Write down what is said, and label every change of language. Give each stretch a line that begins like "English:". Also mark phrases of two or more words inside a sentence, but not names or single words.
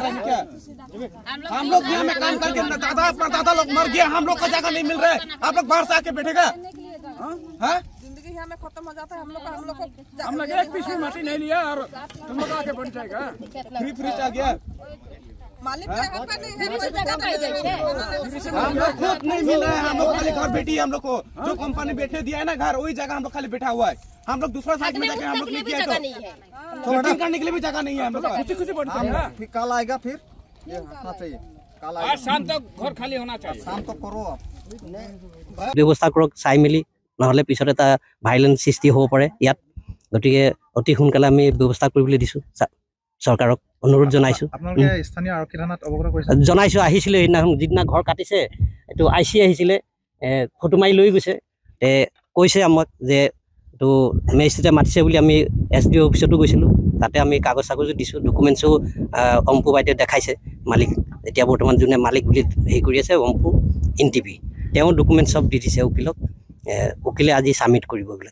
Hindi: हम लोग यहाँ में काम करके दादा अपना दादा लोग मर गया, हम लोग को जगह नहीं मिल रहा है, आप लोग बाहर से आके बैठेगा, जिंदगी यहाँ में खत्म हो जाता है, हम लोग एक पीस में माटी नहीं लिया और तुम लोग आके बैठ जाएगा, फ्री आ गया, मालिक खुद नहीं मिल रहा है, हम लोग खाली घर बैठी है, हम लोग को जो कंपनी बैठे दिया है ना घर, वही जगह हम लोग खाली बैठा हुआ है, हम लोग दूसरा साइड में जाके हम लोग लेके आए तो करने के लिए भी जगह नहीं है, हम लोग खुशी बढ़ता है। कल आएगा फिर ये होना चाहिए, कल आएगा, आज शाम तक घर खाली होना चाहिए, शाम तक करो आप
Assamese: ব্যৱস্থা কৰক, চাই মেলি, নহ'লে পিছত এটা ভাইলেন্স সৃষ্টি হ'ব পাৰে ইয়াত, গতিকে অতি সোনকালে আমি ব্যৱস্থা কৰিবলৈ দিছোঁ, চৰকাৰক অনুৰোধ জনাইছোঁ। জনাইছোঁ, আহিছিলে সেইদিনাখন, যিদিনা ঘৰ কাটিছে এইটো IC আহিছিলে, ফটো মাৰি লৈ গৈছে, কৈছে আমাক যে এইটো মেজিষ্ট্ৰেটে মাতিছে বুলি, আমি SDO অফিচতো গৈছিলোঁ, তাতে আমি কাগজ চাগজো দিছোঁ, ডকুমেণ্টছো অম্পু বাইদেৱে দেখাইছে, মালিক এতিয়া বৰ্তমান যোনে মালিক বুলি হেৰি কৰি আছে অম্পু NTP, তেওঁ ডকুমেণ্ট চব দি দিছে উকিলক, উকিলে আজি ছাবমিট কৰিব এইবিলাক।